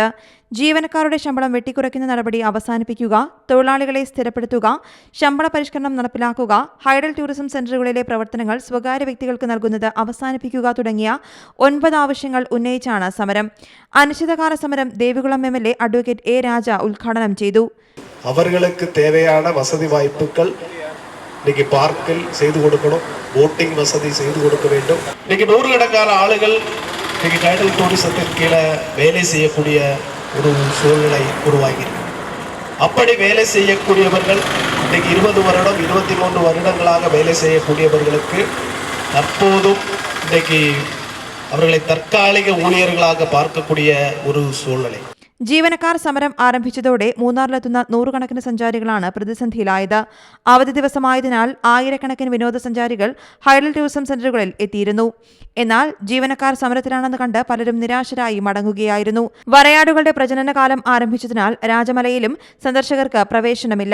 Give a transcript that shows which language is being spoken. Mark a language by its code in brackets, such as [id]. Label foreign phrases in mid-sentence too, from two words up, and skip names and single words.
[ml] ജീവനക്കാരുടെ ശമ്പളം വെട്ടിക്കുറയ്ക്കുന്ന നടപടി അവസാനിപ്പിക്കുക, തൊഴിലാളികളെ സ്ഥിരപ്പെടുത്തുക, ശമ്പള പരിഷ്കരണം നടപ്പിലാക്കുക, ഹൈഡൽ ടൂറിസം സെന്ററുകളിലെ പ്രവർത്തനങ്ങൾ സ്വകാര്യ വ്യക്തികൾക്ക് നൽകുന്നത് അവസാനിപ്പിക്കുക തുടങ്ങിയ 9 ആവശ്യങ്ങൾ ഉന്നയിച്ചാണ് സമരം. അനിശ്ചിതകാല സമരം ദേവികുളം MLA അഡ്വക്കേറ്റ് എ രാജ ഉദ്ഘാടനം ചെയ്തു. [ta] அவர்களுக்கு தேவையான வசதி வாய்ப்புகள் இன்னைக்கு பார்க்கில் செய்து கொடுக்கணும், போட்டிங் வசதி செய்து கொடுக்க வேண்டும். இன்னைக்கு நூறுக்கணக்கான ஆளுகள் இன்னைக்கு டைடல் டூரிசத்தின் கீழே வேலை செய்யக்கூடிய ஒரு சூழ்நிலை உருவாகியிருக்கு. அப்படி வேலை செய்யக்கூடியவர்கள் இன்னைக்கு 20 வருடம் 23 வருடங்களாக வேலை செய்யக்கூடியவர்களுக்கு தற்போதும் இன்னைக்கு அவர்களை தற்காலிக ஊழியர்களாக பார்க்கக்கூடிய ஒரு சூழ்நிலை. [ml] ജീവനക്കാർ സമരം ആരംഭിച്ചതോടെ മൂന്നാറിലെത്തുന്ന നൂറുകണക്കിന് സഞ്ചാരികളാണ് പ്രതിസന്ധിയിലായത്. അവധി ദിവസമായതിനാൽ ആയിരക്കണക്കിന് വിനോദസഞ്ചാരികൾ ഹൈഡൽ ടൂറിസം സെന്ററുകളിൽ എത്തിയിരുന്നു. എന്നാൽ ജീവനക്കാർ സമരത്തിലാണെന്ന് കണ്ട് പലരും നിരാശരായി മടങ്ങുകയായിരുന്നു. വരയാടുകളുടെ പ്രജനനകാലം ആരംഭിച്ചതിനാൽ രാജമലയിലും സന്ദർശകർക്ക് പ്രവേശനമില്ല.